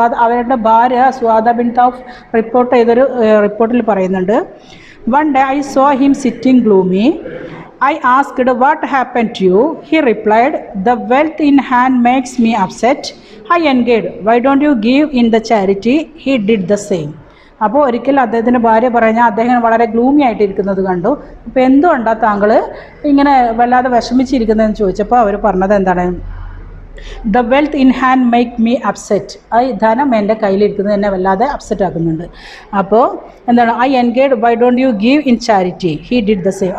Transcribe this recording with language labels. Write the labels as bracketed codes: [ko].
[ml] അവരുടെ ഭാര്യ സുആദ ബിൻത് ഔഫ് റിപ്പോർട്ട് ചെയ്തൊരു റിപ്പോർട്ടിൽ പറയുന്നുണ്ട്, [en] one day I saw him sitting gloomy. I asked, what happened to you? He replied, the wealth in hand makes me upset. I engaged, why don't you give in the charity? He did the same. [ml] അപ്പോൾ ഒരിക്കൽ അദ്ദേഹത്തിൻ്റെ ഭാര്യ പറഞ്ഞാൽ അദ്ദേഹം വളരെ gloomy ആയിട്ടിരിക്കുന്നത് കണ്ടു. അപ്പോൾ എന്തുകൊണ്ടാണ് താങ്കൾ ഇങ്ങനെ വല്ലാതെ വിഷമിച്ചിരിക്കുന്നതെന്ന് ചോദിച്ചപ്പോൾ അവർ പറഞ്ഞത് എന്താണ്, [en] The wealth in hand make me upset. [ml] ഈ ധനം എൻ്റെ കയ്യിലിരിക്കുന്നത് എന്നെ വല്ലാതെ അപ്സെറ്റ് ആക്കുന്നുണ്ട്. അപ്പോൾ എന്താണ്, [en] I engage why don't you give in charity. He did the same.